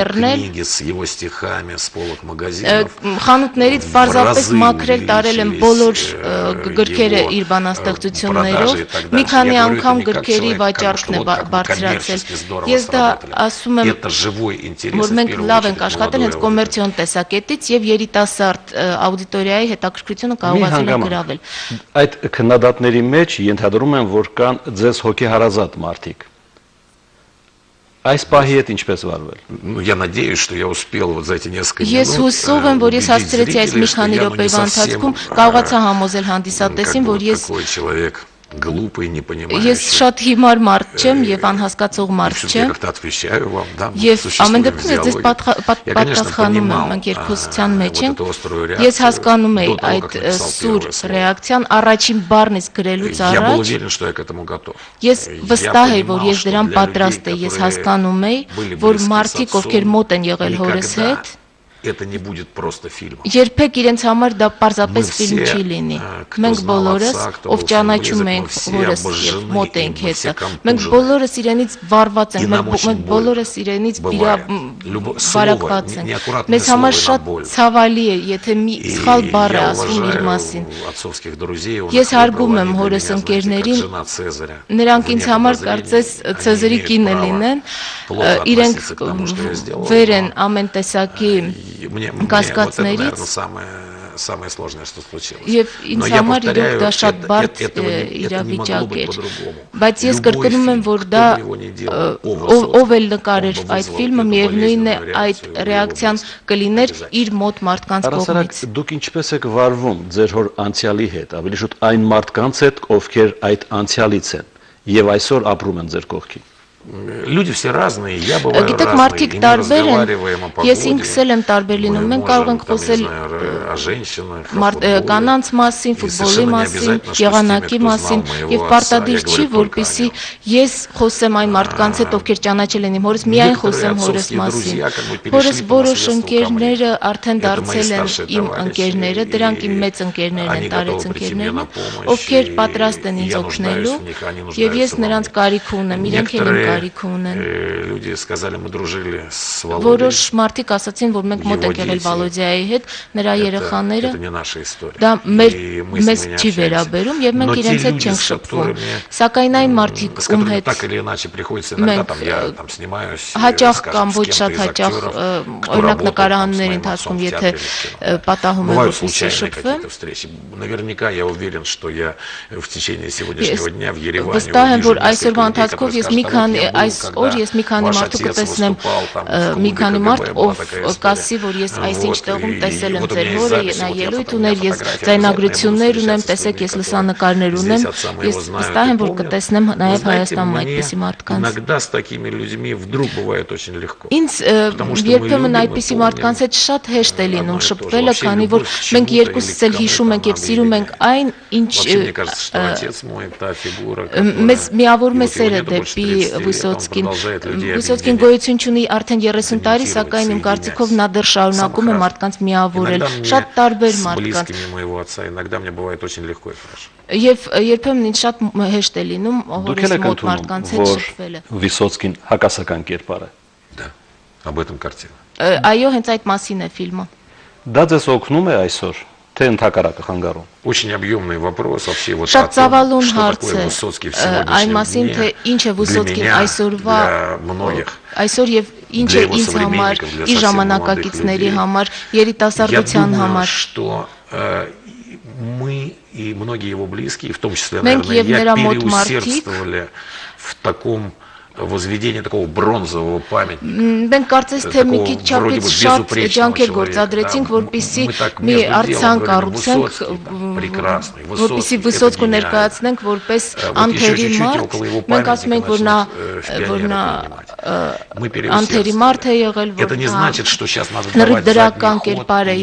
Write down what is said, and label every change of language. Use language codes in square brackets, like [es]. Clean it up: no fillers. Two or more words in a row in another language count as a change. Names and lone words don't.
[hy] նայել, ներբեռնել խանութներից պարզապես մաքրել տարել են բոլոր գրքերը իր բանաստեղծություններով, մի քանի անգամ գրքերի վաճառքն է բարձրացել։ Ես դա ասում եմ, որ մենք լավ ենք աշխատել հենց կոմերցիոն տեսակետից եւ երիտասարդ աուդիտորիայի հետաքրքրությունը կարողացել են գրավել։ Այդ քննադատների մեջ ենթադրում եմ, որ կան ձեզ հոգեհարազատ մարդիկ։ Այս պահի հետ ինչպես վարվել։ [ru] Я надеюсь, что я успел вот за эти несколько минут. [hy] Ես հուսով եմ, որ ես հասցրեցի այս մի քանի րոպեվա ընթացքում կարողացա համոզել հանդիսատեսին, որ ես [ru] глупый, не понимающий. [hy] Ես շատ հիմար մարդ չեմ եւ անհասկացող մարդ չեմ։ Եվ ամեն դեպքում ես ձեզ պատասխանում եմ, մենք երկխոսության մեջ ենք։ Ես հասկանում եմ այդ սուր ռեակցիան առաջին բառնից գրելուց առաջ։ Ես վստահ եմ, որ ես դրան պատրաստ եմ, ես հասկանում եմ, որ մարդիկ, ովքեր մոտ են եղել հորս հետ, [ru] это не будет просто фильм. [hy] Երբեք իրենց համար դա պարզապես ֆիլմ չի լինի։ Մենք բոլորս, ով ճանաչում ենք հորս եւ մոտ ենք հետը, մենք բոլորս իրենից վառված ենք, մենք բոլորս իրենից վարակված ենք։ Մեզ համար շատ ցավալի է, եթե մի սխալ բառ է ասվում իր մասին։ Ես հարգում եմ հորս ընկերներին, նրանք ինձ համար կարծես Ցեզարի կինը լինեն, իրենք վեր են ամեն տեսակի կասկածներից [ru] самое сложное, что случилось. [hy] Եվ ինձ համար իրոք դա շատ բարդ իրավիճակ էր, բայց ես կրկնում եմ, որ դա ով էլ նկարեր այդ ֆիլմը, միևնույն է այդ ռեակցիան կլիներ իր մոտ մարդկանց կողմից։ Դուք ինչպես եք վարվում ձեր հոր անցյալի հետ, ավելի շուտ այն մարդկանց հետ, ովքեր այդ անցյալից են եւ այսօր ապրում են ձեր կողքին։ [ru] Люди все разные, я бываю разный, [hy] մարդիկ տարբեր են, ես ինքս էլ եմ տարբեր լինում, մենք կարող ենք խոսել կանանց մասին, ֆուտբոլի մասին, եղանակի մասին, եւ պարտադիր չի, որպեսզի ես խոսեմ այն մարդկանց հետ, ովքեր ճանաչել են իմ հորս, միայն խոսեմ հորս մասին։ Հորս որոշ ընկերները արդեն դարձել են իմ ընկերները, դրանք իմ մեծ ընկերներն են, տարեց ընկերներն, ովքեր պատրաստ են ինձ օգնելու, եւ ես նրանց կարիք ունեմ, իրենք էլ իմ [ru] Люди сказали, мы дружили с Володей. [hy] Որոշ մարդիկ ասացին, որ մենք մոտ ենք եղել Վալոդիայի հետ, նրա երեխաները։ Դա մեզ չի վերաբերում եւ մենք իրենց հետ չենք շփվում։ Սակայն այն մարդիկ, ում հետ հաճախ կամ ոչ շատ հաճախ, օրինակ նկարահանումների ընթացքում, եթե պատահում է որպեսզի շփվեմ, [ru] наверняка я уверен, что я в течение сегодняшнего дня в Ереване [hy] վստահ եմ, որ այսօրվա ընթացքում ես մի քանի այսօր ես մի քանի մարդու կտեսնեմ, մի քանի մարդ, ով կասի, որ ես այսինչ տեղում տեսել եմ ձեր հորը, նա ելույթ ուներ, ես ձայնագրություններ ունեմ, տեսեք, ես լուսանկարներ ունեմ, ես վստահ եմ, որ կտեսնեմ նաև Հայաստանում այդպիսի մարդկանց։ [ru] Иногда с такими людьми вдруг бывает очень легко. [hy] Ինձ երբեմն այդպիսի մարդկանց հետ շատ հեշտ է լինում շփվելը, քանի որ մենք երկուսս էլ հիշում ենք եւ սիրում ենք այն, ինչ մեզ միավորում է սերը դեպի Վիսոցկին գոյություն ունի արդեն 30 տարի, սակայն իմ կարծիքով նա դեռ շարունակում է մարդկանց միավորել, շատ տարբեր մարդկանց։ Եվ երբեմն ինձ շատ հեշտ է լինում հորս մոտ մարդկանց հետ շփվելը։ Վիսոցկին հակասական կերպար է։ Դա, [ru] об этом картина։ [hy] Այո, հենց այդ մասին է ֆիլմը։ Դա ձեզ օգնում է այսօր, թե ընդհակառակը խանգարում։ Очень объемный вопрос вообще вот շատ ծավալուն հարց է այն մասին, թե ինչ է Վիսոցկին այսօրվա այսօր եւ ինչ է ինձ համար, իր ժամանակակիցների համար, երիտասարդության համար։ Мы и многие его близкие, в том числе, наверное, я переусердствовали в таком возведение такого бронзового памятника. Մենք կարծես թե մի քիչ չափից շատ ջանքեր գործադրեցինք, որպեսզի մի արձան կառուցենք, որպեսզի Վիսոցկու ներկայացնենք որպես անթերի մարդ։ Մենք ասում ենք, որ նա անթերի մարդ է եղել, որ նա դրական կերպար է